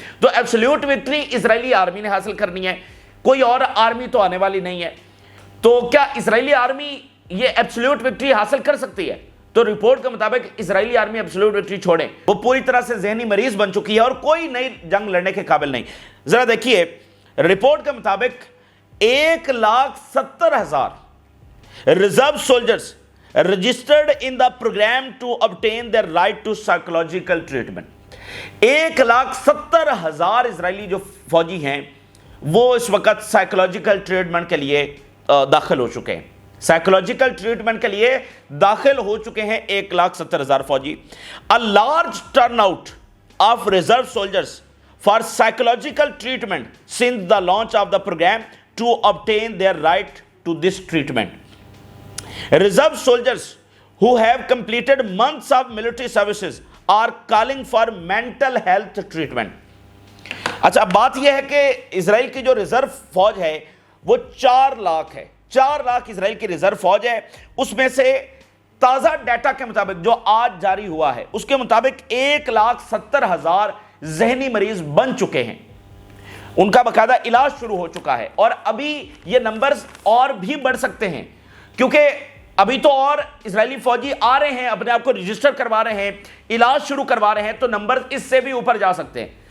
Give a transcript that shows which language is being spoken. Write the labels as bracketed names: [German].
[Hindi] तो absolute victory Israeli army ने हासिल करनी है, कोई और आर्मी तो आने वाली नहीं है। तो क्या इजरायली आर्मी ये एब्सोल्यूट विक्ट्री हासिल कर सकती है? तो रिपोर्ट के मुताबिक इजरायली आर्मी एब्सोल्यूट विक्ट्री छोड़े, वो पूरी तरह से ज़हनी मरीज बन चुकी है और कोई नई जंग लड़ने के काबिल नहीं। ज़रा देखिए, रिपोर्ट के मुताबिक 1,70,000 reserve soldiers [English] registered in the program to obtain their right to psychological treatment। [Hindi] 1,70,000 Israeli जो फौजी हैं वो इस वक्त साइकोलॉजिकल ट्रीटमेंट के लिए दाखिल हो चुके हैं, साइकोलॉजिकल ट्रीटमेंट के लिए दाखिल हो चुके हैं 1,70,000 फौजी। [English] A large turnout of reserve soldiers for psychological treatment since the launch of the programme to obtain their right to this treatment। Reserve soldiers who have completed months of military services are calling for mental health treatment। [Hindi] अच्छा, बात यह है कि Israel की जो reserve फौज है वो 4 लाख है, 4 लाख इजराइल की रिजर्व फौज है। उसमें से ताज़ा डाटा के मुताबिक जो आज जारी हुआ है उसके मुताबिक 1,70,000 ज़हनी मरीज बन चुके हैं, उनका बाकायदा इलाज शुरू हो चुका है और अभी ये नंबर्स और भी बढ़ सकते हैं, क्योंकि अभी तो और इजरायली फौजी आ रहे हैं, अपने आप को रजिस्टर करवा रहे हैं, इलाज शुरू करवा रहे हैं, तो नंबर इससे भी ऊपर जा सकते हैं।